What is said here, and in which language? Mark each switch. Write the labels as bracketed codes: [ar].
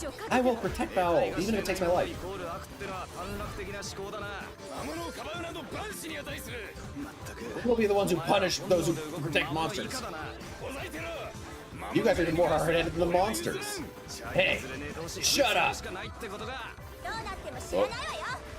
[en] I will protect Baul, even if it takes my life. [ja] イコール悪ってのは短絡的な思考だな。魔物をかばうなど万死に値する。まったく。 [en] We'll be the ones who punish those who protect monsters. You guys are more hard-headed than the monsters. Hey, shut up. [ja] どうなっても知らないわよ。